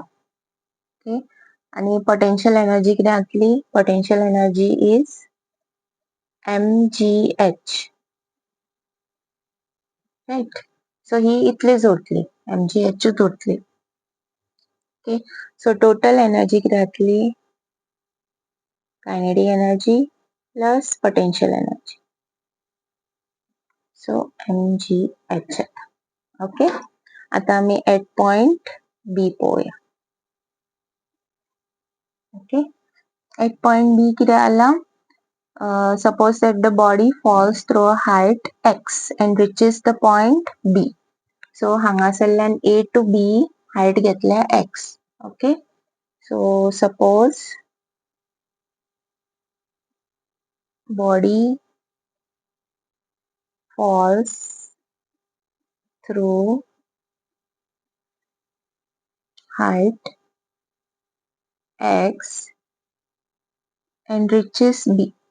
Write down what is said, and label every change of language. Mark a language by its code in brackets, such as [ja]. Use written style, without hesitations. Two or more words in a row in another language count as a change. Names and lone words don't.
[kok] ओके, आणि [en] potential energy [kok] कितें जातली, [en] potential energy is mgh, right? [kok] सो ही इतलीच उरतली, mgh उरतली. ओके, [en] so total energy [kok] कितें जातली, [en] kinetic energy plus potential energy, so mgh. [kok] ओके, आता आमी [en] at point B [kok] पळोवया. ओके, [en] at point B [kok] कितें जालां, [en] suppose that the body falls through a height x and reaches the point B. [kok] So हांगासरल्यान [en] A to B height [kok] घेतल्या x. [en] ओके, So suppose body falls through height x and reaches B.